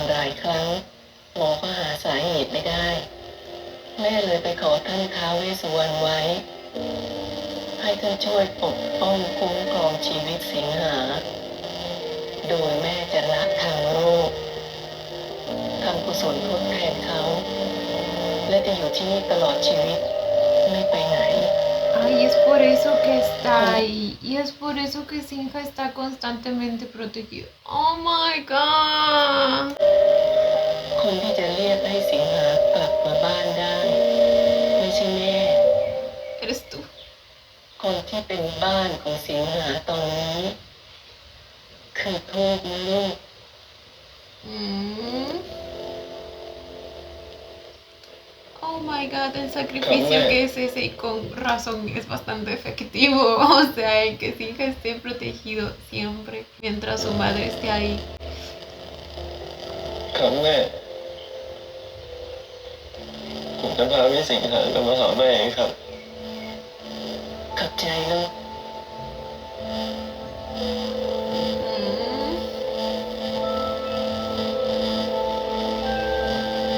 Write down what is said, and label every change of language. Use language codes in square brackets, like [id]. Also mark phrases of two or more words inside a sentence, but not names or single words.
[th] หลายครั้งหมอก็หาสาเหตุไม่ได้ แม่เลยไปขอท่านท้าวเวสสุวรรณไว้ ให้ท่านช่วยปกป้องคุ้มครองชีวิตสิงหา โดยแม่จะละทางโลกทำกุศลทดแทนเขา และจะอยู่ที่นี่ตลอดชีวิตไม่ไปไหน [es] Ay, es por eso que está ahí. Y es por eso que Sinja está constantemente protegido. [en] Oh my god. [th] คนที่จะเรียกให้สิงหากลับมาบ้านได้ ไม่ใช่แม่ [es] Eres tú. [th] คนที่เป็นบ้านของสิงหาตอนนี้ คือทูกนะลูก [en] Mm. Oh my god, [es] el sacrificio que es ese y con razón es bastante efectivo. O sea, el que Sinja esté protegido siempre mientras su madre esté ahí. [th] ครับแม่ ผมจะพาพี่สิงหากลับมาหาแม่เองครับ ขอบใจลูก Mm.